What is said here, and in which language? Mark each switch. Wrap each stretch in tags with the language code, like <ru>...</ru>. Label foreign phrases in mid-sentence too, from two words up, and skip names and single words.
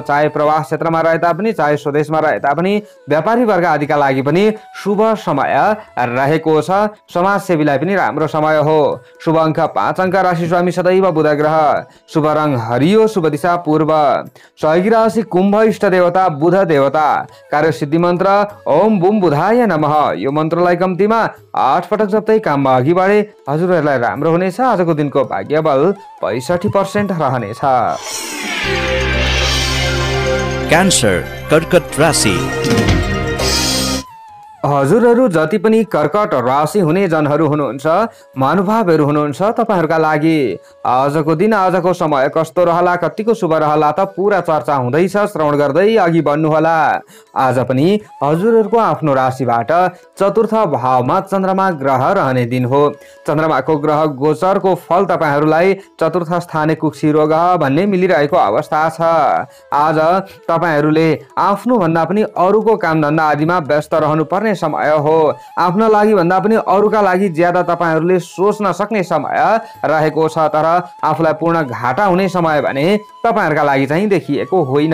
<ne>चाहे प्रवास क्षेत्रमा रहे तापनि, चाहे स्वदेशमा रहे तापनि, व्यापारी वर्ग आदिका लागि पनि शुभ समय रहेको छ। समाजसेवीलाई पनि राम्रो समय हो। शुभ अंक 5 अंक, राशि स्वामी सदैव बुध ग्रह, शुभ रंग हरियो, शुभ दिशा पूर्व, सहयोगी राशि कुम्भ, इष्ट देवता बुध देवता, कार्य सिद्धि मन्त्र</ne> <sa>ओम बुम बुधाय नमः।</sa> <ne>यो मन्त्रलाई कम्तीमा 8 पटक जप्दै काममा अघि बढे हजुरहरुलाई राम्रो हुनेछ। आजको दिनको भाग्य बल 65% रहनेछ। क्यान्सर कर्कट राशि। हजुरहरु जति पनि कर्कट राशि हुने जनहरु हुनुहुन्छ, महानुभावहरु हुनुहुन्छ, तपाईहरुका लागि आजको दिन आजको समय कस्तो रहला, कतिको शुभ रहला त पूरा चर्चा हुँदैछ। श्रवण गर्दै अघि बढ्नु होला। आज पनि हजुरहरुको आफ्नो राशिबाट चतुर्थ भावमा चन्द्रमा ग्रह रहने दिन हो। चन्द्रमाको ग्रह गोचरको फल तपाईहरुलाई</ne> <sa>चतुर्थ स्थाने कुक्षी रोग</sa> <ne>भन्ने मिलिरहेको अवस्था छ। आज तपाईहरुले आफ्नो भन्दा पनि अरूको काम धन्दा आदिमा व्यस्त रहनु पर्ने समय हो। आफ्ना लागि भन्दा पनि अरूका लागि ज्यादा तपाईहरुले सोच्न सक्ने समय रहेको छ। तर आफूलाई पूर्ण घाटा हुने समय भने तपाईहरुका लागि चाहिँ देखिएको होइन।</ne>